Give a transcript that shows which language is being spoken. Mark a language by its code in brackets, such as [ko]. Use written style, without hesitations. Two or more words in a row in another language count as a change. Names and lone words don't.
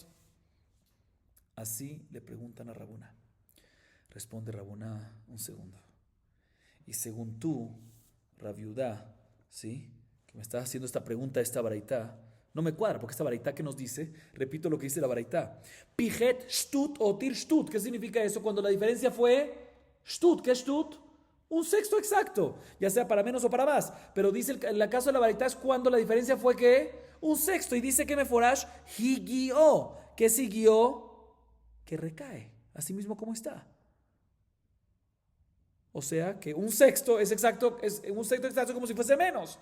[es] Así le preguntan a Rabuna. Responde Rabuna, un segundo. Y según tú, Rabbi Yehuda, ¿sí? Que me estás haciendo esta pregunta, esta baraita, no me cuadra, porque esta baraita que nos dice, repito lo que dice la baraita, [arc] פחת שתות או יתר שתות. [es] ¿Qué significa eso? Cuando la diferencia fue shtut. ¿Qué es shtut? Un sexto exacto, ya sea para menos o para más. Pero dice, en el caso de la baraita es cuando la diferencia fue ¿qué? Un sexto. Y dice que [arc] מפורש הגיעו. [es] ¿Qué siguió? Que recae, así mismo como está. O sea que un sexto es exacto, un sexto exacto como si fuese menos.